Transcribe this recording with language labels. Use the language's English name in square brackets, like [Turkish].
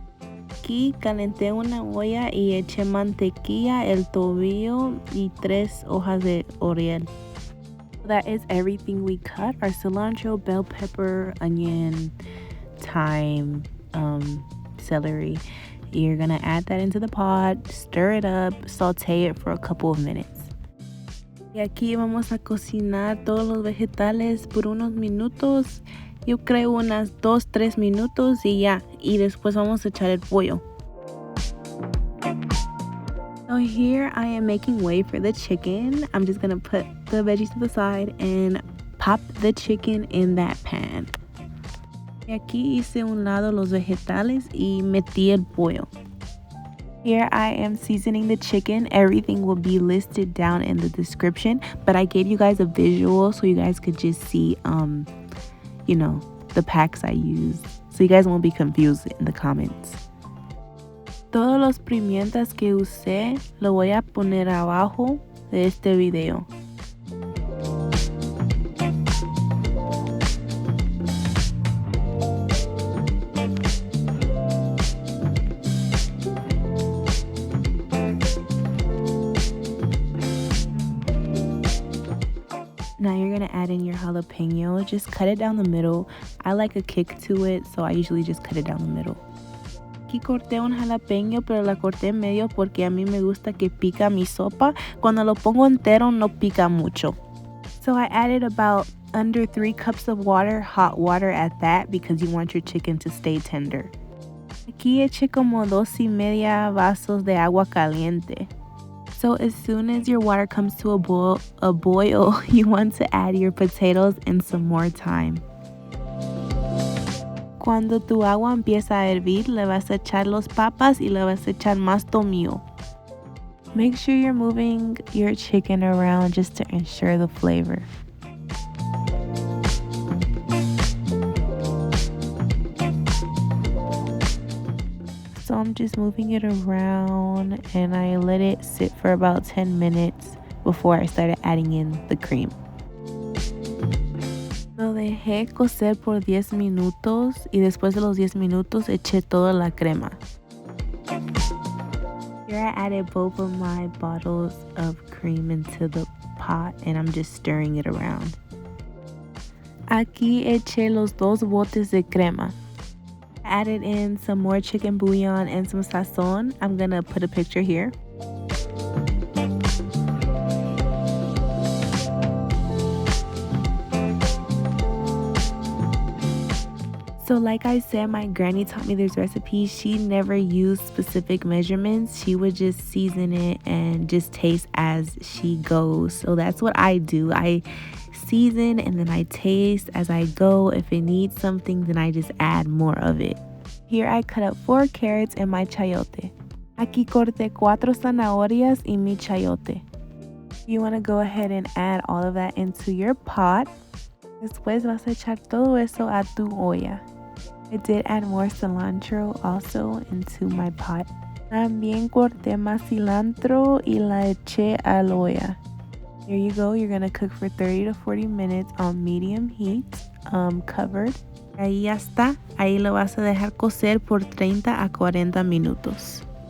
[Spanish] Aquí calenté una olla y eché mantequilla, el tobillo y 3 hojas de orel. [English] That is everything we cut: our cilantro, bell pepper, onion, thyme, celery. You're gonna add that into the pot, stir it up, saute it for a couple of minutes. [Spanish] Y aquí vamos a cocinar todos los vegetales por unos minutos. Yo creo unas 2-3 minutos y ya. Y después vamos a echar el pollo. [English] So here I am making way for the chicken. I'm just gonna put the veggies to the side and pop the chicken in that pan. [Spanish] Y aquí hice un lado los vegetales y metí el pollo. [English] Here I am seasoning the chicken. Everything will be listed down in the description, but I gave you guys a visual so you guys could just see, the packs I used, so you guys won't be confused in the comments. [Spanish] Todos los pimientas que usé lo voy a poner abajo de este video. [English] Now you're gonna add in your jalapeno. Just cut it down the middle. I like a kick to it, so I usually just cut it down the middle. [Spanish] Aquí corté un jalapeño, pero la corté en medio porque a mí me gusta que pica mi sopa. Cuando lo pongo entero no pica mucho. [English] So I added about under 3 cups of water, hot water at that, because you want your chicken to stay tender. [Spanish] Aquí eché como 2.5 vasos de agua caliente. [English] So as soon as your water comes to a boil, you want to add your potatoes and some more thyme. [Spanish] Cuando tu agua empieza a hervir, le vas a echar los papas y le vas a echar más tomillo. [English] Make sure you're moving your chicken around just to ensure the flavor. So I'm just moving it around and I let it sit for about 10 minutes before I started adding in the cream. [Spanish] Lo dejé cocer por 10 minutos y después de los 10 minutos eché toda la crema. [English] Here I added both of my bottles of cream into the pot and I'm just stirring it around. [Spanish] Aquí eché los 2 botes de crema. [English] Added in some more chicken bouillon and some sazon. I'm gonna put a picture here. So like I said, my granny taught me this recipe. She never used specific measurements. She would just season it and just taste as she goes. So that's what I do. I season and then I taste as I go. If it needs something, then I just add more of it. Here I cut up 4 carrots and my chayote. [Spanish] Aquí corté 4 zanahorias y mi chayote. [English] You want to go ahead and add all of that into your pot. [Spanish] Después vas a echar todo eso a tu olla. [English] I did add more cilantro also into my pot. [Spanish] También corté más cilantro y la eché a la olla. [English] There you go. You're going to cook for 30 to 40 minutes on medium heat, covered. [Spanish] Ahí ya está. Ahí lo vas a dejar cocer por 30 a 40 minutos.